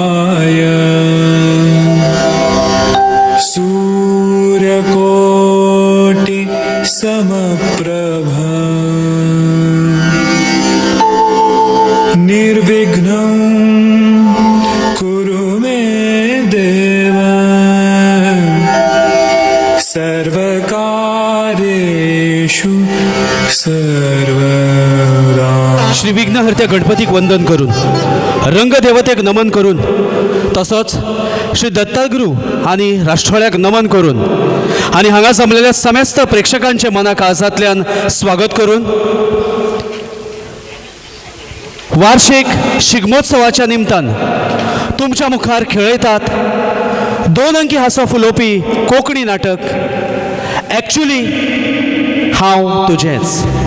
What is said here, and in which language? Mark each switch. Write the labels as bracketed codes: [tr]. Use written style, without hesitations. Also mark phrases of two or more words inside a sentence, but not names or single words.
[sa] सूर्यकोटि समप्रभ निर्विघ्नं कुरु मे देव सर्वकार्येषु सर्वदा. [kok] श्री विघ्नहर्त्या गणपतीक वंदन करून, रंगदेवतेक नमन करून, तसोच श्री दत्तगुरू आणि राष्ट्रवाल्याक नमन करून आणि हांगा जमलेल्या समस्त प्रेक्षकांचे मना काळजांतल्यान स्वागत करून वार्षिक शिगमोत्सवाच्या निमतान तुमच्या मुखार खेळयतात 2 अंकी हांसो फुलोवपी कोंकणी नाटक एक्चुअली हांव तुजेंच.